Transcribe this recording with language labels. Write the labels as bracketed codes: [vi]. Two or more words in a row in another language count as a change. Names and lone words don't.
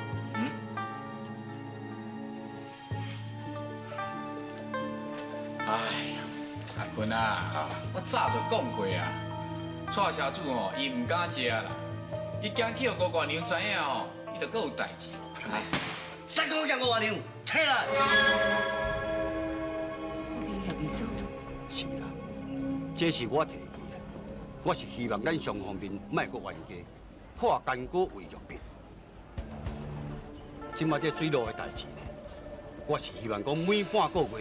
[nan] 哎呀，阿坤啊，我早就讲过啊，蔡社主哦，伊唔敢食啦，伊惊去互五月娘知影哦，伊就搁有代志。哎，三公叫五月娘，起来！富平协议书，是啦，这是我提议的，我是希望咱双方面莫搁冤家，化干戈为玉帛。即马这水路的代志，我是希望讲每半个月。